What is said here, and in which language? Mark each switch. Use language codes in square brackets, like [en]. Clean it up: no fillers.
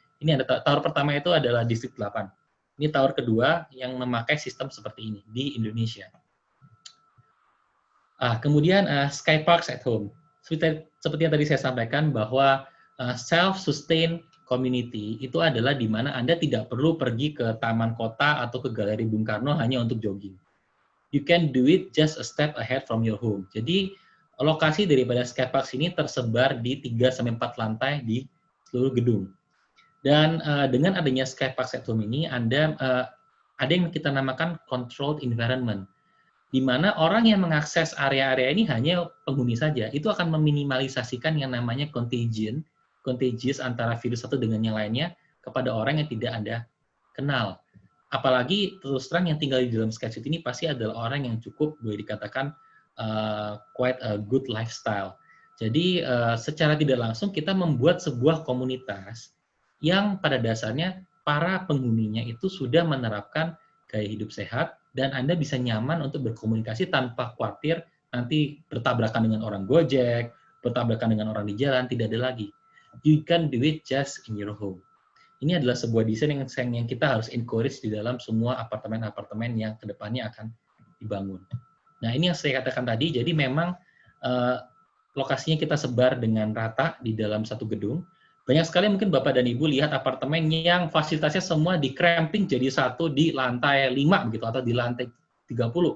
[id] Ini ada tower pertama itu adalah Distrik 8. Ini tower kedua yang memakai sistem seperti ini di Indonesia. Kemudian Skyparks at Home. Seperti yang tadi saya sampaikan bahwa self-sustain community itu adalah di mana Anda tidak perlu pergi ke taman kota atau ke Galeri Bung Karno hanya untuk jogging. [en] You can do it just a step ahead from your home. [id] Jadi lokasi daripada Skyparks ini tersebar di 3-4 lantai di seluruh gedung. Dan dengan adanya Skyparks at Home ini, ada yang kita namakan controlled environment, di mana orang yang mengakses area-area ini hanya penghuni saja. Itu akan meminimalisasikan yang namanya contagious antara virus satu dengan yang lainnya kepada orang yang tidak Anda kenal. Apalagi terus terang yang tinggal di dalam SkySuite ini pasti adalah orang yang cukup boleh dikatakan [en] quite a good lifestyle. [id] Jadi secara tidak langsung kita membuat sebuah komunitas yang pada dasarnya para penghuninya itu sudah menerapkan gaya hidup sehat, dan Anda bisa nyaman untuk berkomunikasi tanpa khawatir nanti bertabrakan dengan orang Gojek, bertabrakan dengan orang di jalan, tidak ada lagi. [en] You can do it just in your home. [id] Ini adalah sebuah desain yang kita harus encourage di dalam semua apartemen-apartemen yang kedepannya akan dibangun. Nah, ini yang saya katakan tadi, jadi memang lokasinya kita sebar dengan rata di dalam satu gedung. Banyak sekali mungkin Bapak dan Ibu lihat apartemen yang fasilitasnya semua di-cramping jadi satu di lantai 5 begitu, atau di lantai 30.